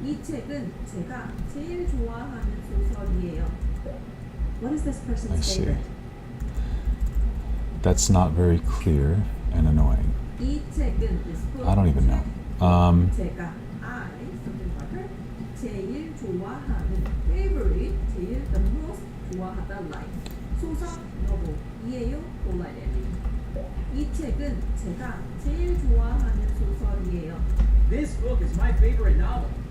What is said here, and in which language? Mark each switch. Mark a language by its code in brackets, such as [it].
[ko] 이 책은 제가 제일 좋아하는 소설이에요. [en] What is this person's I see. favorite? That's not very clear and annoying. [ko] 이 책은 [en] this book, I don't even know. [ko] 제가 [en] something marker [ko] 제일 좋아하는 favorite 제일 [en] the most [ko] 좋아하다 like 소설 novel이에요. 골라내기. 이 책은 제가 제일 좋아하는 소설이에요. [en] This book is my favorite novel.